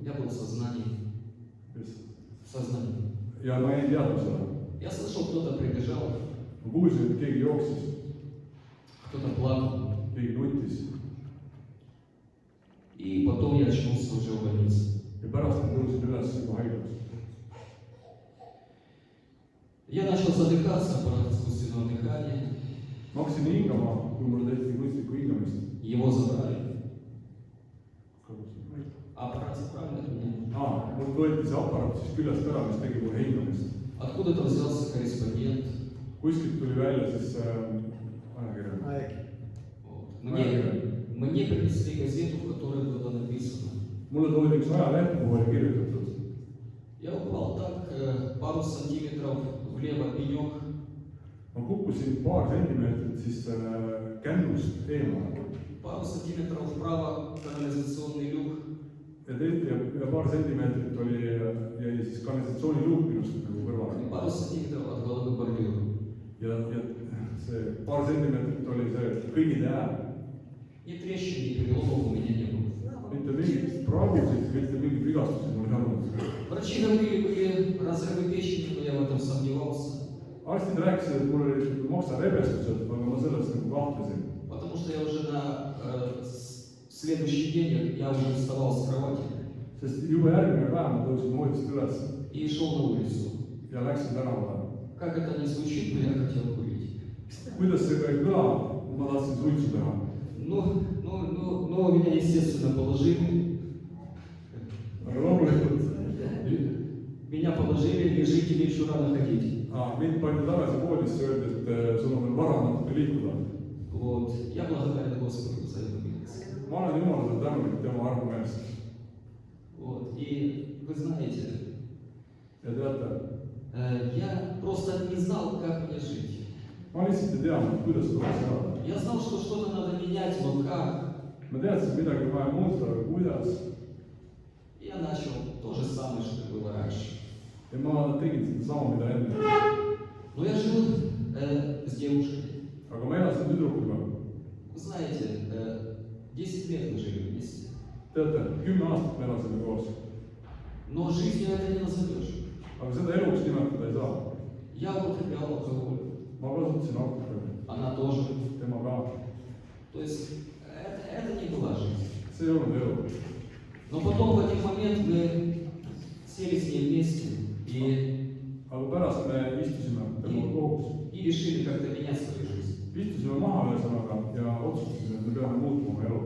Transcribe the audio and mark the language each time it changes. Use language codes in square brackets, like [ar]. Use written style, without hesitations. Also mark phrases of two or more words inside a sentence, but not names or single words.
[ru] Я был в сознании. В сознании. [et] ja ma jäin teadma seda. [ru] Я слышал, кто-то прибежал, [et] ma kuulsin, et keegi jooksis, [ru] кто-то плакал. [et] keegi nutis [ru] И потом я очнулся уже в больнице. [et] ja pärast ma tõusin üles juba haiglas. [ru] Я начал задыхаться, аппарат искусственного дыхания. [et] ma hakkasin hingama, kui mulle tehti kunstlikku hingamist. [ru] Его забрали. Аппарат забрали от меня. [et] Mul võeti see aparaat siis küljest ära, mis tegi mulle hingamist. [ru] Откуда-то взялся корреспондент. [et] Kuskilt tuli välja siis ajakirja. [ru] Вот. Мне принесли газету, в которой было написано. [et] Mulle toodi üks ajaleht, kuhu oli kirjutatud. [ru] Я упал так пару сантиметров влево пенек. [et] ma kukkusin paar sentimeetrit siis kännust eemale [ru] Пару сантиметров вправо канализационный люк. [et] ja paar sentimeetrit jäi siis kanalisatsiooniluuk minust nagu kõrvale. [ru] Пару сантиметров от головы бордюр. [et] ja see paar sentimeetrit oli see kõigide ääl. [ru] Ни трещин, ни переломов у меня не было. [et] Mitte mingit praagusid, mitte mingit vigastusi mul ei olnud. [ru] Врачи говорили, были разрывы печени, но я в этом сомневался. [et] Arstid rääkisid, et mul olid maksarebestused, aga ma sellest nagu kahtlesin. [ru] Потому что я уже на следующий день я уже вставал с кровати. [et] Sest juba järgmine päev ma tõusin voodist üles [ru] И шел на улицу. [et] ja läksin tänavale. [ru] Как это ни звучит, но я хотел курить. [et] Kuidas see ka ei kõla, ma tahtsin suitsu teha. [ru] Ну, меня, естественно, положили. [et] Aga loomulikult [ru] Меня положили, лежите, или еще рано ходить. [et] mind pandi tagasi voodisse, öeldi, et sul on veel vara natuke liikuda. [ru] Вот. Я благодарен Господу за эту милость. [et] Ma olen Jumalale tänulik tema armu eest. [ru] Вот. И вы знаете, [et] Ja teate, [ru] я просто не знал, как мне жить. [et] ma lihtsalt ei teadnud, kuidas tuleks elada. [ru] Я знал, что что-то надо менять, но как? [et] Ma teadsin, midagi on vaja muuta, aga kuidas. [ru] Я начал то же самое, что и было раньше. [et] Ja ma tegin seda sama, mida enne. [ru] Но я жил с девушкой. [et] Aga ma elasin tüdrukuga. [ru] Вы знаете, 10 лет мы жили вместе. [et] Teate, 10 aastat me elasime koos. [ru] Но жизнью это не назовешь. [et] Aga seda eluks nimetada ei saa. [ru] Я употреблял алкоголь. [et] Ma kasutasin alkoholi. [ru] Она тоже. [et] Tema ka. [ru] То есть это не была жизнь. [et] See ei olnud elu. [ru] Но потом в один момент мы сели с ней вместе [et] Aga pärast me istusime temaga koos. [ru] и решили как-то менять свою жизнь. [et] Istusime maha ühesõnaga ja otsustasime, et me peame muutma oma elu.